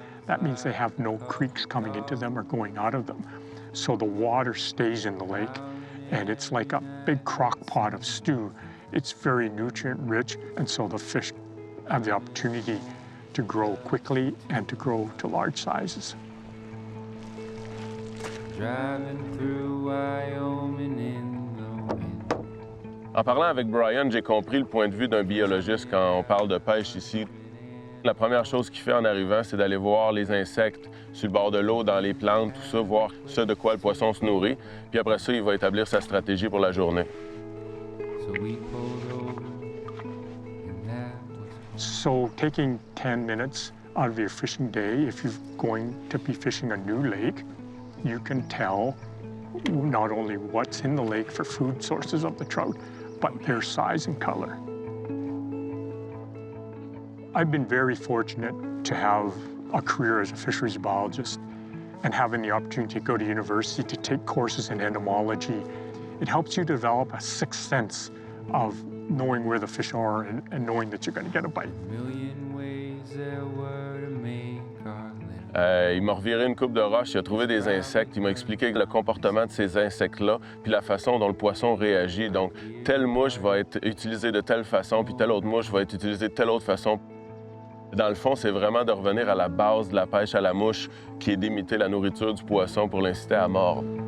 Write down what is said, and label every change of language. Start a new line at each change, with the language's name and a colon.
English: That means they have no creeks coming into them or going out of them. So the water stays in the lake, and it's like a big crock pot of stew. It's very nutrient rich, and so the fish have the opportunity to grow quickly and to grow to large sizes. Driving through Wyoming in the wind.
French: En parlant avec Brian, j'ai compris le point de vue d'un biologiste quand on parle de pêche ici. La première chose qu'il fait en arrivant, c'est d'aller voir les insectes sur le bord de l'eau, dans les plantes, tout ça, voir ce de quoi le poisson se nourrit. Puis après ça, il va établir sa stratégie pour la journée.
English: So we pulled over, and that was So taking 10 minutes out of your fishing day, if you're going to be fishing a new lake, you can tell not only what's in the lake for food sources of the trout, but their size and color. I've been very fortunate to have a career as a fisheries biologist and having the opportunity to go to university to take courses in entomology. It helps you develop a sixth sense of knowing where the fish are and knowing that you're going to get a bite. a million ways there were to make our living.
French: Il m'a reviré une coupe de roche, il a trouvé des insectes, il m'a expliqué le comportement de ces insectes-là, puis la façon dont le poisson réagit. Donc, telle mouche va être utilisée de telle façon, puis telle autre mouche va être utilisée de telle autre façon. Dans le fond, c'est vraiment de revenir à la base de la pêche à la mouche, qui est d'imiter la nourriture du poisson pour l'inciter à mordre.